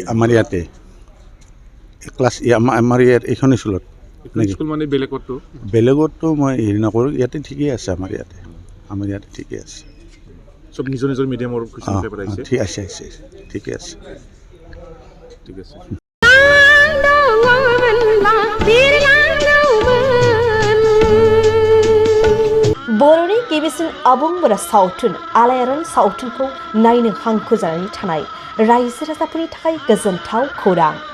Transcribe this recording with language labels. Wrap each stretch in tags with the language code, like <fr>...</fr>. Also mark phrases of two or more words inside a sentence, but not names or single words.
<as>আমাৰ ইয়াতে ক্লাছ আমাৰ ইয়াত এইখন স্কুলত স্কুল মানে বেলেগতো মই হেৰি নকৰোঁ ইয়াতে ঠিকেই আছে আমাৰ ইয়াতে ঠিকেই আছে চব নিজৰ নিজৰ মিডিয়ামৰ</as> <en>question paper</en> <as>আহিছে ঠিক আছে ঠিকে আছে ঠিক আছে</as> <brx>बर'नि गिबिसिन आबुं बर' सावथुन आलायारन सावथुनखौ नायनो हांखुर जानानै थानाय रायजो राजाफोरनि थाखाय गोजोनथाव खौरां</brx>